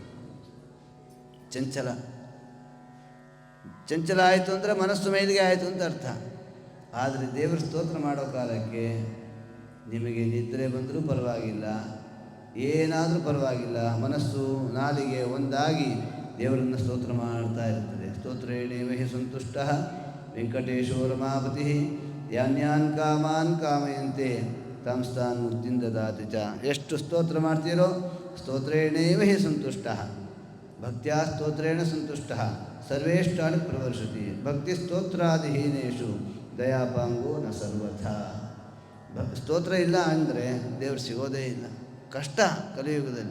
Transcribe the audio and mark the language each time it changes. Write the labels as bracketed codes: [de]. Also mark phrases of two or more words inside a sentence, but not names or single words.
[kn] ಚಂಚಲ ಆಯಿತು ಅಂದರೆ ಮನಸ್ಸು ಮೇಲಿಗೆ ಆಯಿತು ಅಂತ ಅರ್ಥ. ಆದರೆ ದೇವರ ಸ್ತೋತ್ರ ಮಾಡೋ ಕಾಲಕ್ಕೆ ನಿಮಗೆ ನಿದ್ರೆ ಬಂದರೂ ಪರವಾಗಿಲ್ಲ, ಏನಾದರೂ ಪರವಾಗಿಲ್ಲ, ಮನಸ್ಸು ನಾಲಿಗೆ ಒಂದಾಗಿ ದೇವರನ್ನು ಸ್ತೋತ್ರ ಮಾಡ್ತಾ ಇರ್ತದೆ. [sa] ಸ್ತೋತ್ರೇಣೇವ ಹಿ ಸಂತುಷ್ಟ ವೆಂಕಟೇಶೋ ರಮಾಪತಿ ಯಾನ್ಯಾನ್ ಕಾಮಾನ್ ಕಾಮಯಂತೆ ತಾಂಸ್ತಾನ್ ಮುಕ್ತಿಂ ದದಾತಿ ಚ. [kn] ಎಷ್ಟು ಸ್ತೋತ್ರ ಮಾಡ್ತೀರೋ [sa] ಸ್ತೋತ್ರೇಣೇವ ಹಿ ಸಂತುಷ್ಟ, ಭಕ್ತ್ಯಾ ಸ್ತೋತ್ರೇಣ ಸಂತುಷ್ಟ ಸರ್ವೇಷ್ಟಾನಿ ಪ್ರವರ್ಷತಿ. ಭಕ್ತಿ ಸ್ತೋತ್ರಾದಿಹೀನೇಶು ದಯಾಪಾಂಗೋ ನ ಸರ್ವಥಾ. [kn] ಸ್ತೋತ್ರ ಇಲ್ಲ ಅಂದರೆ ದೇವರು ಸಿಗೋದೇ ಇಲ್ಲ, ಕಷ್ಟ ಕಲಿಯುಗದಲ್ಲಿ.